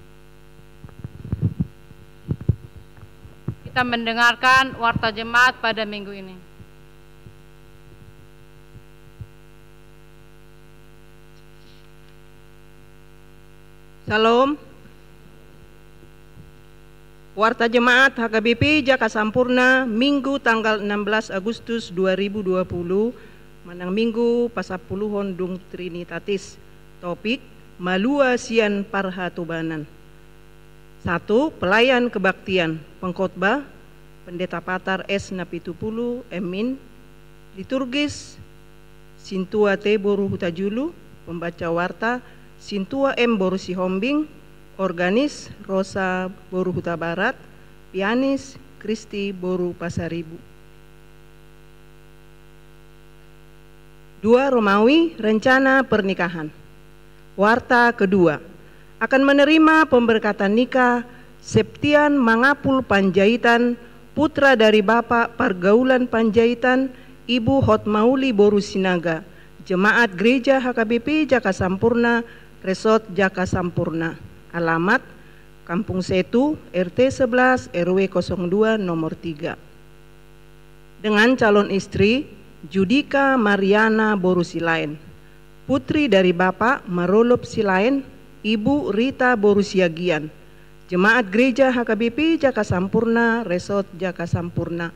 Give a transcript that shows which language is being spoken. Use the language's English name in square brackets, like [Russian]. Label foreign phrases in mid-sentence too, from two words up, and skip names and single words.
[Indonesian] Kita mendengarkan warta jemaat pada minggu ini. Salam. Warta Jemaat HKBP Jaka Sampurna Minggu tanggal 16 Agustus 2020 [Batak Toba] Manang Minggu Pasapuluhon Dung Trinitatis. Topik Malua Sian Parhatubanan. [Indonesian] 1. Pelayan kebaktian. Pengkhotbah Pendeta Patar S. Napitupulu Emin. Liturgis Sintua T. Boru Hutajulu. Pembaca warta Sintua M. Boru Sihombing. Organis Rosa Boru Huta Barat, pianis Kristi Boru Pasaribu. 2. Romawi rencana pernikahan. Warta kedua akan menerima pemberkatan nikah Septian Mangapul Panjaitan, putra dari Bapak Pargaulan Panjaitan, Ibu Hotmauli Boru Sinaga, Jemaat Gereja HKBP Jaka Sampurna, Resort Jaka Sampurna. Alamat Kampung Setu, RT 11, RW 02, nomor 3. Dengan calon istri Judika Mariana Boru Silain, putri dari Bapak Marolop Silain, Ibu Rita Boru Siagian, Jemaat Gereja HKBP Jaka Sampurna, Resort Jaka Sampurna.